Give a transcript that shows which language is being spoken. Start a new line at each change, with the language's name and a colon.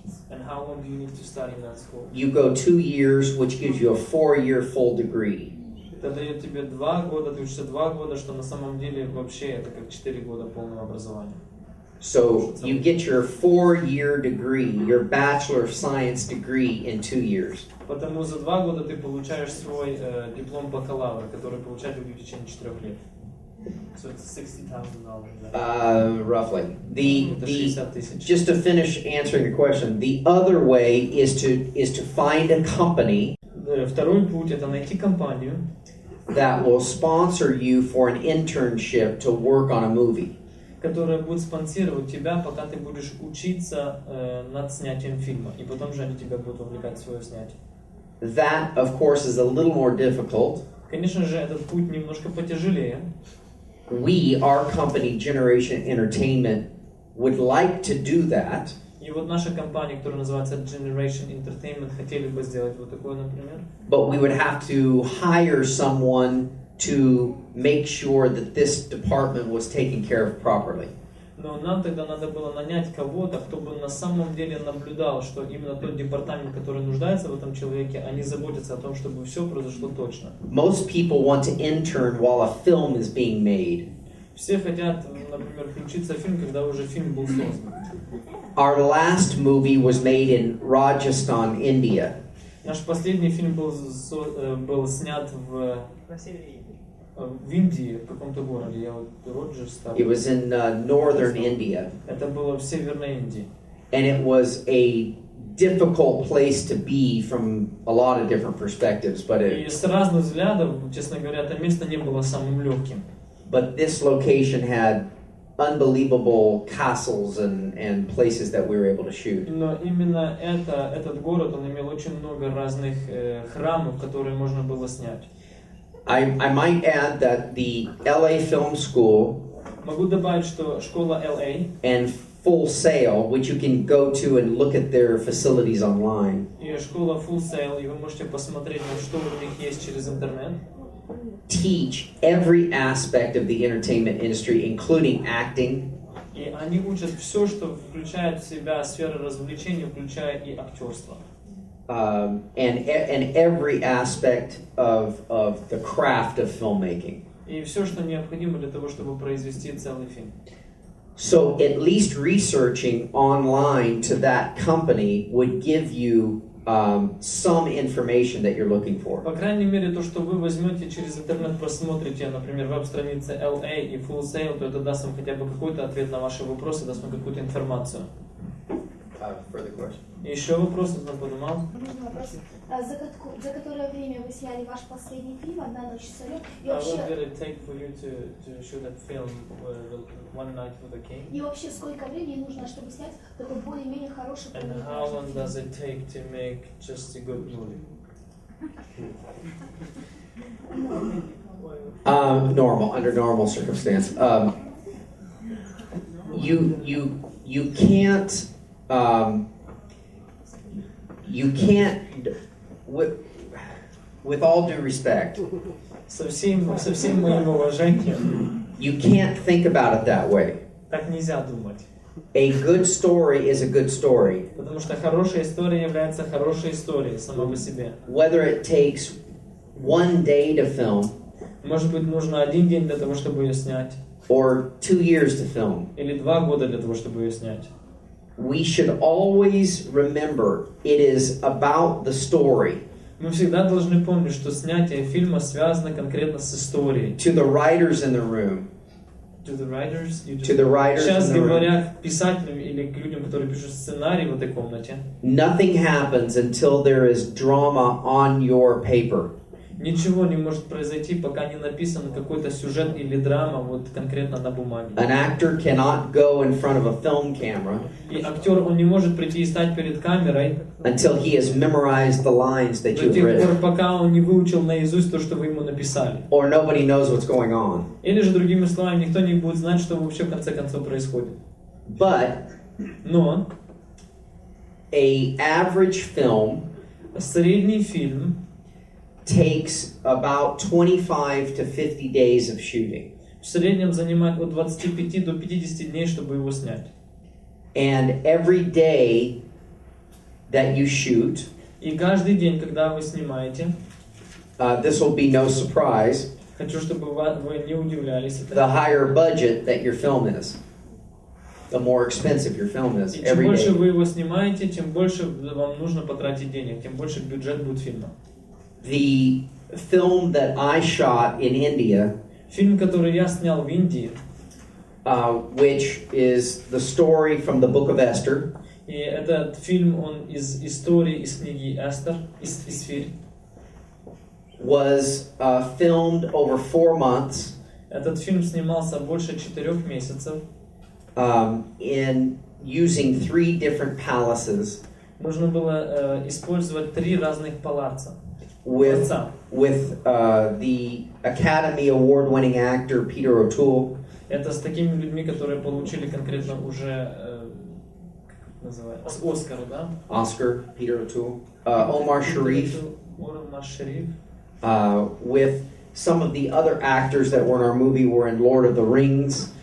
English: And how long do you need to study in that school? You go 2 years, which gives you a 4-year full degree.
Russian: Это дает тебе 2 года, ты учишься 2 года, что на самом деле вообще это как 4 года полного образования.
English: So you get your 4-year degree, your Bachelor of Science degree in 2 years.
Russian: Потому за 2 года ты получаешь свой диплом бакалавра, который получать в течение 4 лет.
English: So it's $60,000. Roughly. $60,000. Just to finish answering the question, the other way is to find a company
Russian: Второй путь это найти компанию,
English: that will sponsor you for an internship to work on a movie.
Russian: которая будет спонсировать тебя, пока ты будешь учиться над снятием фильма, и потом же они тебя будут вовлекать в свое снятие.
English: That, of course, is a little more difficult.
Russian: Конечно же, этот путь немножко потяжелее.
English: We, our company, Generation Entertainment, would like to do that.
Russian: И вот наша компания, которая называется Generation Entertainment, хотели бы сделать вот такое, например.
English: But we would have to hire someone to make sure that this department was taken care of properly.
Russian: Но нам тогда надо было нанять кого-то, кто бы на самом деле наблюдал, что именно тот департамент, который нуждается в этом человеке, они заботятся о том, чтобы все произошло точно.
English: Most people want to intern while a film is being made.
Russian: Все хотят, например, включиться в фильм, когда уже фильм был создан.
English: Our last movie was made in Rajasthan, India.
Russian: Наш последний фильм был снят в Индии, в каком-то городе. Я вот Роджерстон.
English: It was in northern India.
Russian: Это было в Северной Индии.
English: And it was a difficult place to be from a lot of different perspectives, but
Russian: И с разных взглядов, честно говоря, это место не было самым легким.
English: But this location had unbelievable castles and places that we were able to shoot.
Russian: Но именно этот город, он имел очень много разных храмов, которые можно было снять.
English: I might add that the LA Film School
Russian: Могу добавить, что школа LA
English: and Full Sail, which you can go to and look at their facilities online,
Russian: и школа Full Sail, и вы можете посмотреть, что у них есть через интернет.
English: teach every aspect of the entertainment industry, including acting,
Russian: И они учат все, что включает в себя сферы развлечений, включая и актерство.
English: and every aspect of the craft of filmmaking.
Russian: И все, что необходимо для того, чтобы произвести целый фильм.
English: So at least researching online to that company would give you some information that you're looking for.
Russian: По крайней мере, то, что вы возьмете через интернет, просмотрите, например, веб-страницы LA и Full Sail, то это даст вам хотя бы какой-то ответ на ваши вопросы, даст вам какую-то информацию.
English: Further question.
Russian: Еще вопросы кто поднимал? Можно вопрос? За которое время вы сняли ваш последний фильм «Одна ночь с царем»? И
English: What
Russian: вообще,
English: did it take for you to shoot that film, One Night with the King?
Russian: и вообще сколько времени нужно, чтобы снять такой более-менее хороший
English: And how long does it take to make just a good movie? Normal, under normal circumstance. You can't. You can't. With all due respect,
Russian: Со всем моим уважением,
English: you can't think about it that way.
Russian: так нельзя думать.
English: A good story is a good story.
Russian: Потому что хорошая история является хорошей историей сама по себе.
English: Whether it takes one day to film
Russian: Может быть, нужно 1 день для того, чтобы ее снять,
English: or 2 years to film,
Russian: или 2 года для того, чтобы ее снять.
English: we should always remember it is about the story.
Russian: Мы всегда должны помнить, что снятие фильма связано конкретно с историей.
English: To the writers in the room, To the writers, in
Russian: Сейчас
English: the room,
Russian: говоря к писателям или к людям, которые пишут сценарий в этой комнате,
English: nothing happens until there is drama on your paper.
Russian: ничего не может произойти, пока не написан какой-то сюжет или драма вот конкретно на бумаге.
English: An actor cannot go in front of a film camera
Russian: И актер, он не может прийти и стать перед камерой
English: until he has memorized the lines that
Russian: до
English: you've
Russian: тех пор,
English: written,
Russian: пока он не выучил наизусть то, что вы ему написали.
English: or nobody knows what's going on.
Russian: Или же, другими словами, никто не будет знать, что вообще в конце концов происходит.
English: But
Russian: Но
English: a average film
Russian: средний фильм
English: takes about 25 to 50 days of shooting.
Russian: в среднем занимает от 25 до 50 дней, чтобы его снять.
English: And every day that you shoot,
Russian: И каждый день, когда вы снимаете,
English: this will be no surprise,
Russian: хочу, чтобы вы не удивлялись.
English: the higher budget that your film is, the more expensive your film is
Russian: И чем
English: every
Russian: больше
English: day.
Russian: вы его снимаете, тем больше вам нужно потратить денег, тем больше бюджет будет фильма.
English: The film that I shot in India,
Russian: Фильм, который я снял в Индии,
English: which is the story from the book of Esther,
Russian: и этот фильм, он из истории, из книги Эстер, из Фир.
English: was filmed over 4 months
Russian: Этот фильм снимался больше 4 месяцев.
English: in using 3 different palaces
Russian: Нужно было использовать 3 разных палаца.
English: with
Russian: Дворца.
English: the Academy Award-winning actor Peter O'Toole,
Russian: Это с такими людьми, которые получили конкретно уже как называется, с Оскара, да?
English: Oscar, Peter O'Toole, Omar Sharif, Omar Sharif. with some of the other actors that were in our movie were in Lord of the Rings.